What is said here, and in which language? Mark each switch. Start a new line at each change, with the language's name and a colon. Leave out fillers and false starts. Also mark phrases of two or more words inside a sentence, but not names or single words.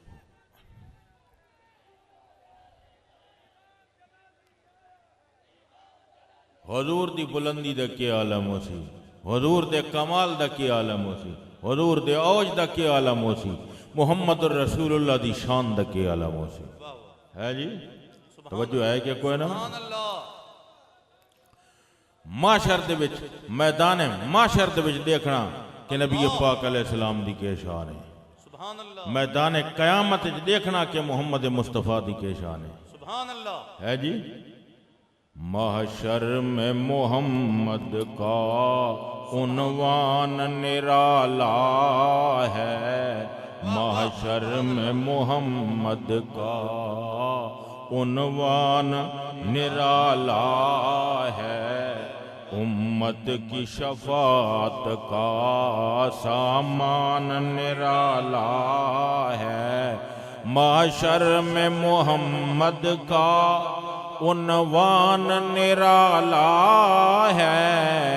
Punjabi: حضور دی بلندی دا کیا عالم ہوسی، حضور دے کمال دا کیا عالم ہوسی، حضور دے اوج دا کیا عالم ہوسی، محمد رسول اللہ دی شان دا کیا عالم ہوسی. ہے جی، توجہ ہے کہ کوئی نا. محشر دے وچ میدان محشر دے وچ ویکھنا کہ نبی پاک
Arabic: عليه السلام
Punjabi: دی کے شان ہے. میدان قیامت چ ویکھنا کہ محمد مصطفیٰ دی کے شان ہے جی.
Urdu: محشر میں محمد کا عنوان نرالا ہے، محشر میں محمد کا عنوان نرالا ہے، امت کی شفاعت کا سامان نرالا ہے، محشر میں محمد کا عنوان نرالا ہے,